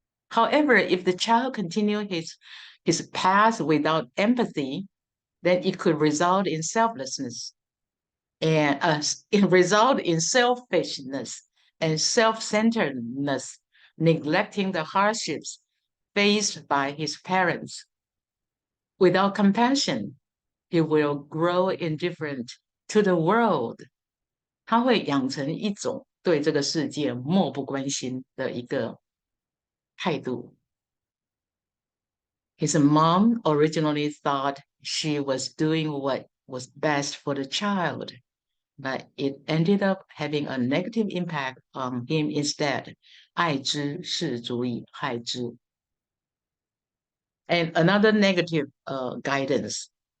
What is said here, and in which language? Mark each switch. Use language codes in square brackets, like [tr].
[en] However, if the child continued his path without empathy, then it could result in selflessness and result in selfishness and self-centeredness, neglecting the hardships faced by his parents. Without compassion, he will grow indifferent to the world. [zh] 他会养成一种对这个世界漠不关心的一个态度。 [en] His mom originally thought she was doing what was best for the child, but it ended up having a negative impact on him instead. [zh] 爱之是足以害之. [en] And another negative guidance.